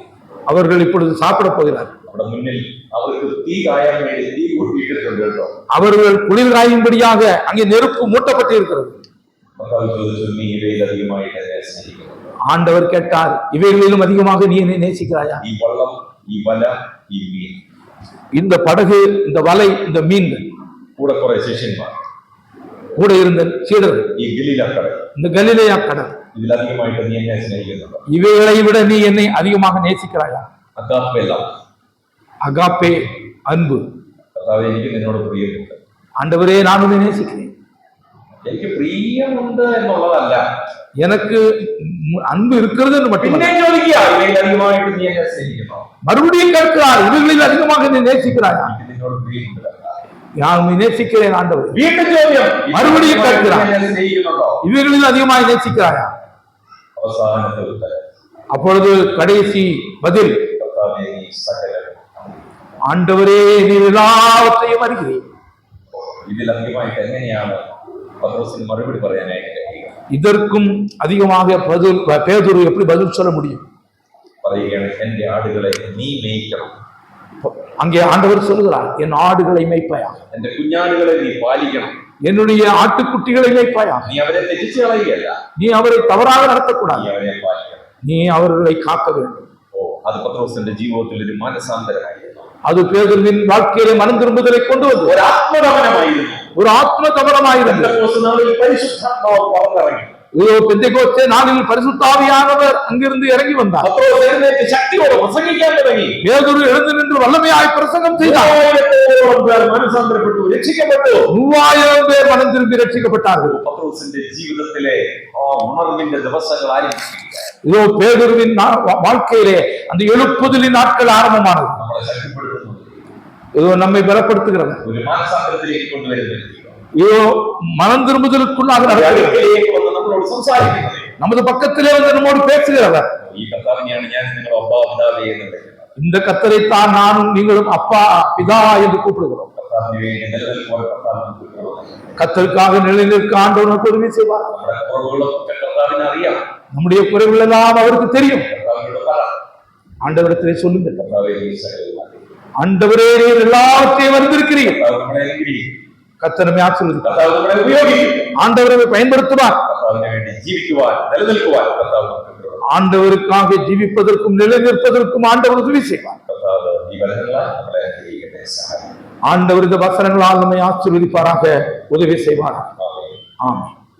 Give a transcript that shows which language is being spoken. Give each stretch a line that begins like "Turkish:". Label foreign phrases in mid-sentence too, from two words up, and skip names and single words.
Tamil: அவர்கள் இப்பொழுது சாப்பிட போகிறார். முன்னில் அவருக்கு தீ காயம் வேண்டி தீ மூட்டிட்டு அவர்கள் குளிர் காயும்படியாக அங்கே நெருப்பு மூட்டப்பட்டிருக்கிறது. அதிகமாக ஆண்டவர் கேட்டார், இவைகளிலும் அதிகமாக நீ என்னை நேசிக்கிறாயா?
Malayalam: ഈ വല, ഈ മീൻ.
Tamil: இந்த படகு, இந்த வலை, இந்த மீன்கள்,
Malayalam: കൂടെ കുറെ ശിഷ്യന്മാർ,
Tamil: கூட இருந்த சீடர்கள்,
Malayalam: ഈ ഗലീല കടൽ.
Tamil: இந்த கலிலேயா கடல்.
Malayalam: ഇതിലധികമായിട്ട് നീ എന്നെ സ്നേഹിക്കുന്നുണ്ടോ?
Tamil: இவைகளை விட நீ என்னை அதிகமாக நேசிக்கிறாயா?
Malayalam: അഗാപ്പേ ലവ്,
Tamil: அகாப்பே அன்பு.
Malayalam: കർത്താവേ എനിക്ക് നിന്നോട് പ്രിയമുണ്ട്.
Tamil: ஆண்டவரே, நான் உன்னை நேசிக்கிறேன்.
Malayalam: എനിക്ക് പ്രിയമുണ്ട് എന്നുള്ളതല്ല,
Tamil: எனக்கு அன்பு இருக்கிறது என்று மட்டுமல்ல,
Malayalam: പിന്നെ ചോദിക്കുക ഇവയിലധികമായിട്ട് നീ എന്നെ സ്നേഹിക്കണോ?
Tamil: மறுபடியும் கேட்கிறார், இவைகளில் அதிகமாக நீ நேசிக்கிறாயா?
Malayalam: എനിക്ക് നിന്നോട് പ്രിയമുണ്ട്.
Tamil: நான் உன்னை நேசிக்கிறேன் ஆண்டவரே.
Malayalam: വീണ്ടും ചോദ്യം, മറുപടിയും കേൾക്കുക, എന്നെ സ്നേഹിക്കുന്നുണ്ടോ?
Tamil: இவைகளில் அதிகமாக நேசிக்கிறாயா?
Malayalam: അവസാനത്തെ ഉത്തരം,
Tamil: அப்பொழுது கடைசி பதில்,
Malayalam: കർത്താവേ നീ സകലവും.
Tamil: ஆண்டவரே நீர் எல்லாவற்றையும் அறிகிறீர்.
Malayalam: ഇതിലധികമായിട്ട് എങ്ങനെയാണ് പത്രോസിന് മറുപടി പറയാനായിട്ട് കഴിയുക?
Tamil: இதற்கும் அதிகமாக பதில் பேதுரு எப்படி பதில் சொல்ல முடியும்?
Malayalam: പറയുകയാണ്, എന്റെ ആടുകളെ നീ മേയ്ക്കണം,
Tamil: அங்கே ஆண்டவர் சொல்லுகிறார், என் ஆடுகளை மேய்ப்பாயா,
Malayalam: എന്റെ കുഞ്ഞാടുകളെ നീ പാലിക്കണം,
Tamil: என்னுடைய ஆட்டுக்குட்டிகளை மேய்ப்பாயா.
Malayalam: നീ അവരെ തെറ്റിച്ചു കളയുകയല്ല,
Tamil: நீ அவரை தவறாக நடத்தக்கூடாது,
Malayalam: നീ അവരെ പാലിക്കണം.
Tamil: நீ அவர்களை காக்க வேண்டும்.
Malayalam: അത് പത്രോസിന്റെ ജീവിതത്തിൽ ഒരു മാനസാന്തരമായിരുന്നു,
Tamil: அது பேதுருவின் வாழ்க்கையிலே மனம் திரும்புதலை கொண்டு வந்தது.
Malayalam: ഒരു ആത്മദമനമായിരുന്നു.
Tamil: ஒரு ஆத்ம கவனமாயிருந்தது.
Malayalam: പെന്തക്കോസ്ത് നാളിൽ പരിശുദ്ധാത്മാവ് പറന്നിറങ്ങി.
Tamil: பெந்தெகோஸ்தே நாளில் பரிசுத்த ஆவியானவர் அங்கிருந்து இறங்கி வந்தார்.
Malayalam: പത്രോസ് എഴുന്നേറ്റ് ശക്തിയോടെ പ്രസംഗിക്കാൻ തുടങ്ങി.
Tamil: பேதுரு எழுந்து நின்று வல்லமையாய் பிரசங்கம் செய்தார்.
Malayalam: 3000 പേർ മനസാന്തരപ്പെട്ടു, രക്ഷിക്കപ്പെട്ടു.
Tamil: 3000 பேர் மனம் திரும்பி ரட்சிக்கப்பட்டார்கள்.
Malayalam: പത്രോസിന്റെ ജീവിതത്തിലെ ആ ഉണർവിന്റെ ദിവസങ്ങൾ ആരംഭിക്കുക.
Tamil: இதோ பேதுருவின் வாழ்க்கையிலே அந்த எழுப்புதலின் நாட்கள் ஆரம்பமானது.
Malayalam: നമ്മളെ ശക്തിപ്പെടുത്തുന്നു,
Tamil: இதோ நம்மை பலப்படுத்துகிறது,
Malayalam: ഒരു മാനസാന്തരത്തിലേക്ക് കൊണ്ടുവരുന്നു,
Tamil: இதோ மனம் திரும்புதலுக்குள்ளாக நடக்கிறது,
Malayalam: നമ്മളോട് സംസാരിക്കുന്നത്.
Tamil: நமது பக்கத்திலே வந்து நம்மோடு பேசுகிறவர்.
Malayalam: ഈ കർത്താവിനെയാണ് ഞാൻ നിങ്ങളുടെ അപ്പാ പിതാവേ എന്ന് വിളിക്കുന്നത്.
Tamil: இந்த கர்த்தரைத்தான் நானும் நீங்களும் அப்பா பிதா என்று கூப்பிடுகிறோம்.
Malayalam: കർത്താവിന് വേണ്ടി നിലനിൽക്കുവാൻ കർത്താവ് നമുക്ക് കൃപ.
Tamil: கர்த்தருக்காக நிலைநிற்க ஆண்டவர் நமக்கு உதவி செய்வார்.
Malayalam: നമ്മുടെ കുറവുകളൊക്കെ കർത്താവിന് അറിയാം,
Tamil: நம்முடைய குறைகள் எல்லாம் அவருக்கு தெரியும்.
Malayalam: കർത്താവിനോട് പറ,
Tamil: ஆண்டவரத்திலே சொல்லுங்கள்,
Malayalam: കർത്താവേ നീ സകലവുമാണ്.
Tamil: ஆண்டவரே நீர் எல்லாவற்றையும் அறிந்திருக்கிறீர்.
Malayalam: കർത്താവ് നമ്മളെ അനുഗ്രഹിക്കും,
Tamil: கர்த்தர் நம்மை ஆசீர்வதிப்பார்.
Malayalam: കർത്താവ് നമ്മളെ ഉപയോഗിക്കും.
Tamil: ஆண்டவரை பயன்படுத்துவார்.
Malayalam: കർത്താവിന് വേണ്ടി ജീവിക്കുവാൻ നിലനിൽക്കുവാൻ കർത്താവ് നമുക്ക് കൃപ.
Tamil: ஆண்டவருக்காக ஜீவிப்பதற்கும் நிலைநிற்பதற்கும் ஆண்டவர் உதவி செய்வார்.
Malayalam: കർത്താവ് ഈ വചനങ്ങളാൽ നമ്മളെ അനുഗ്രഹിക്കട്ടെ, സഹായിക്കട്ടെ.
Tamil: ஆண்டவர் இந்த வசனங்களால் நம்மை ஆசீர்வதிப்பாராக, உதவி செய்வார்.
Malayalam: ആമേൻ.
Tamil: ஆமென்.